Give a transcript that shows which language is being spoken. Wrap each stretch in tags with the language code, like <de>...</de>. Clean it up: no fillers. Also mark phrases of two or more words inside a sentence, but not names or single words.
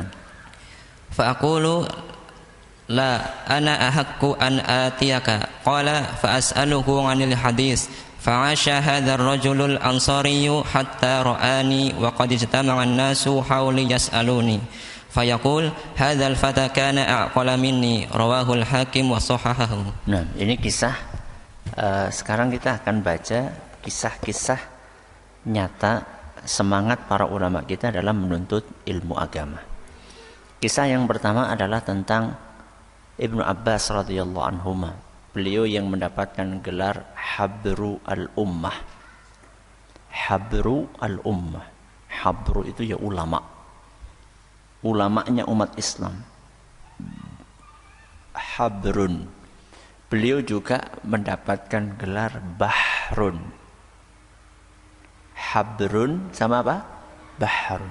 <ar>فأقول لا أنا أحق أن آتيك. قال فأسأله عن الحديث فعاش هذا الرجل الأنصاري حتى رآني وقد اجتمع الناس حولي يسألوني فيقول هذا الفتى كان أعقل مني رواه الحاكم وصححه.</ar> <id>Nah, ini kisah. Sekarang kita akan baca kisah-kisah nyata semangat para ulama kita dalam menuntut ilmu agama. Kisah yang pertama adalah tentang Ibnu Abbas radhiyallahu anhuma. Beliau yang mendapatkan gelar</id> <ar>حبر الأمة. حبر الأمة.</ar> <id>Habru itu ya ulama. Ulamanya umat Islam. Habrun. Beliau juga mendapatkan gelar Bahrun. Habrun sama apa? Bahrun.</id>